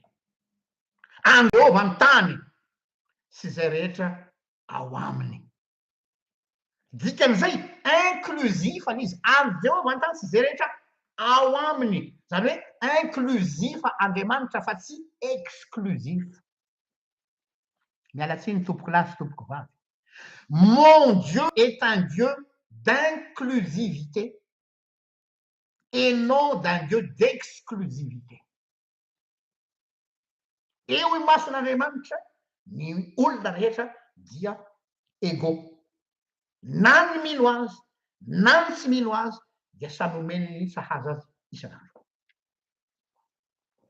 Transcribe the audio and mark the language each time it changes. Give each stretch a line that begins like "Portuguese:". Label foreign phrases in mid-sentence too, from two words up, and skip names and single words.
Malagasy: Andova ny tany sy zay rehetra ao aminy. Dikan'izay inclusifa izy. Andova ny tany sy zay rehetra ao aminy. Zany hoe inclusifa Andriamanitra fa tsy exclusif. Mialatsiny tompoko lahy sy tompoko vavy.
French: Mon Dieu est un Dieu d'inclusivité et non d'un Dieu d'exclusivité.
Malagasy: Eo i mason'Andriamanitra ny olona rehetra dia égaux. Na ny mino azy, na ny tsy mino azy dia samy omeny ny sahaza azy isan'andro.